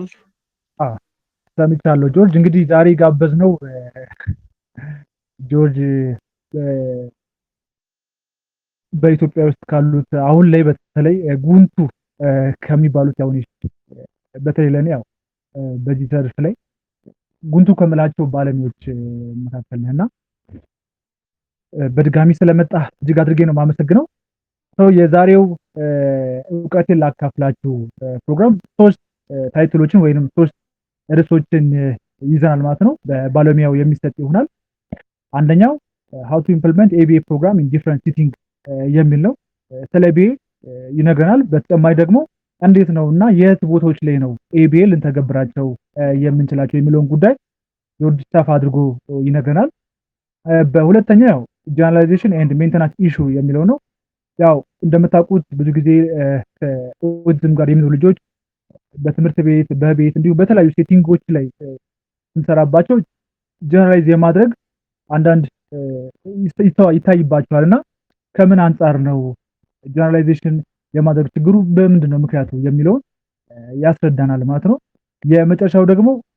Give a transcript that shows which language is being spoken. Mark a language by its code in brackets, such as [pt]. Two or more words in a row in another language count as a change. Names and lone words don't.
[am] ሰምቻለሁ። ጆርጅ እንግዲህ ዛሬ ጋበዝነው ጆርጅ በኢትዮጵያ ውስጥ ካሉት አሁን ላይ በተለይ ጉንቱ ከሚባሉት ያው በተለይ ለኔ ያው በዚህ ዘርፍ ላይ ጉንቱ ከምላቸው ባለሙያዎች መካከል ነህና በድጋሚ ስለመጣ እጅግ አድርጌ ነው የማመሰግነው። የዛሬው እውቀቴን ላካፍላችሁ ፕሮግራም 3 ታይትሎችን ወይንም 3 ርዕሶችን ይዘናል ማለት ነው። በባለሙያው የሚሰጥ ይሆናል። አንደኛው [en] how to implement ABA program in different setting [am] የሚል ነው። ስለ ABA ይነግረናል። በተጨማሪ ደግሞ እንዴት ነውና የት ቦታዎች ላይ ነው ABA ልንተገብራቸው የምንችላቸው የሚለውን ጉዳይ ጆርጅ ሰፋ አድርጎ ይነግረናል። በሁለተኛው ያው [en] generalization and maintenance issue [am] የሚለው ነው። ያው እንደምታውቁት ብዙ ጊዜ ከኦቲዝም ጋር የሚኖሩ ልጆች በትምህርት ቤት በቤት እንዲሁም በተለያዩ ሴቲንጎች ላይ እንሰራባቸው ጀነራላይዝ የማድረግ አንዳንድ ይታይባቸዋልና ከምን አንጻር ነው ጀነራላይዜሽን የማድረግ ችግሩ በምንድን ነው ምክንያቱ የሚለውን ያስረዳናል ማለት ነው። የመጨረሻው ደግሞ